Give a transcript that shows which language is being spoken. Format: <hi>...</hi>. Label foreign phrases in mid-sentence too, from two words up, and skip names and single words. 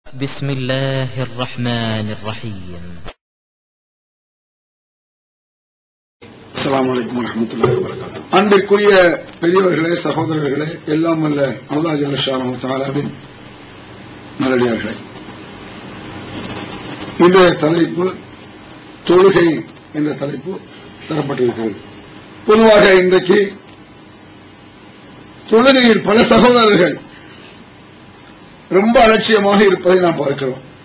<ar>بسم الله الرحمن الرحيم. السلام عليكم ورحمة الله وبركاته.</ar> <ta>அன்பிற்குரிய பெரியவர்களே, சகோதரர்களே, எல்லாம் வல்ல</ta> <ar>الله جل شأنه</ar> <ta>தஆலாவின் நல்லடியார்களே, இன்றைய தலைப்பு தொழுகை என்ற தலைப்பு தரப்பட்டிருக்கிறது. பொதுவாக இன்றைக்கு தொழுகையில் பல சகோதரர்கள் ரொம்ப அலட்சியமாக இருப்பதை நாம் பார்க்கிறோம்.</ta>